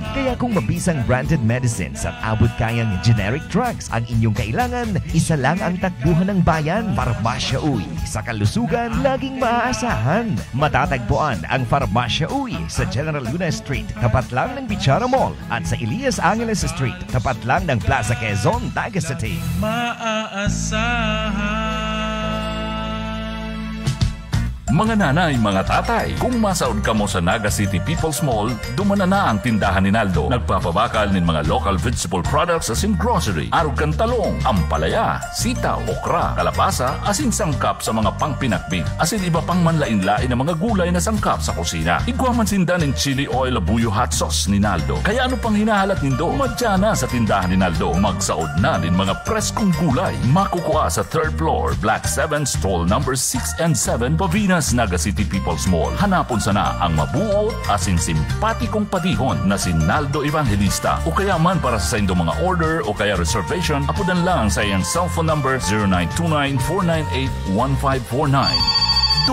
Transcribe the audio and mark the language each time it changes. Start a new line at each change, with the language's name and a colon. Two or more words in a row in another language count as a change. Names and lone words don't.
Filipino: Kaya kung mabisang branded medicines at abot kayang generic drugs ang inyong kailangan, isa lang ang takbuhan ng bayan. Farmasya Uwi sa kalusugan laging maaasahan. Matatagpuan ang Farmasya Uwi sa General Luna Street, tapat lang ng Bichara Mall, at sa Elias Angeles Street, tapat lang ng Plaza Quezon, Naga City.
Bikol: Mga nanay, mga tatay, kung masaod ka mo sa Naga City People's Mall, dumana na ang tindahan ni Naldo. Nagpapabakal ng mga
English: local vegetable products as in grocery.
Bikol: Arog kang talong, ampalaya, sitaw, okra, kalabasa, asin sangkap sa mga pangpinakbing. Asin iba pang manlain-lain na mga gulay na sangkap sa kusina. Igwaman sinda ng chili oil labuyo hot sauce ni Naldo. Kaya ano pang hinahalat nindo? Madya na sa tindahan ni Naldo. Magsaod na din mga preskong gulay.
Filipino: Makukuha sa 3rd floor, Black 7,
English: stall number
Filipino: 6 and 7, Pavinas, Naga City People's Mall.
Bikol: Hanapon sana ang mabuot asin simpatikong patihon na si Naldo Evangelista. O kaya man para sa indong mga order o kaya reservation, apudan lang sa iyang
English: cellphone number
Bikol: 0929-498-1549.